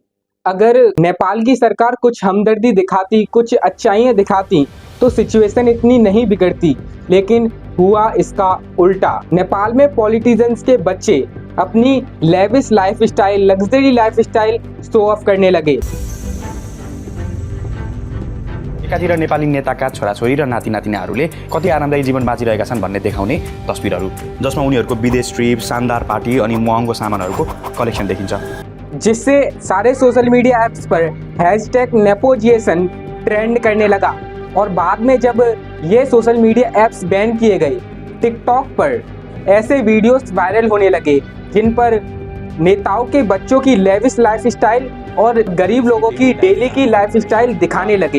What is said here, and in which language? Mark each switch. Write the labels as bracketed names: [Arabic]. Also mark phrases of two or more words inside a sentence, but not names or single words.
[Hindi] अगर नेपाल की सरकार कुछ हमदर्दी दिखाती, कुछ अच्छाइयाँ दिखाती तो सिचुएशन इतनी नहीं बिगड़ती, लेकिन हुआ इसका उल्टा। नेपाल में पॉलिटिशियंस के बच्चे अपनी [English] lavish lifestyle, luxury lifestyle show off [Hindi] करने लगे। [Nepali] एकातिर नेपाली नेताका छोराछोरी र नातिनातिनाहरूले कति आरामदायी जीवन बाँचिरहेका छन् भन्ने देखाउने तस्बिरहरू, जसमा उनीहरूको विदेश ट्रिप, शानदार पार्टी अनि महँगो सामानहरूको कलेक्सन देखिन्छ, [Hindi] जिससे सारे [English] social media apps [Hindi] पर हैशटैग नेपोजिएशन ट्रेंड करने लगा। और बाद में जब ये [English] social media apps [Hindi] बैन किए गए, टिकटॉक पर ऐसे वीडियोस वायरल होने लगे जिन पर नेताओं के बच्चों की [English] lavish lifestyle [Hindi] और गरीब लोगों की डेली की लाइफस्टाइल दिखाने लगे।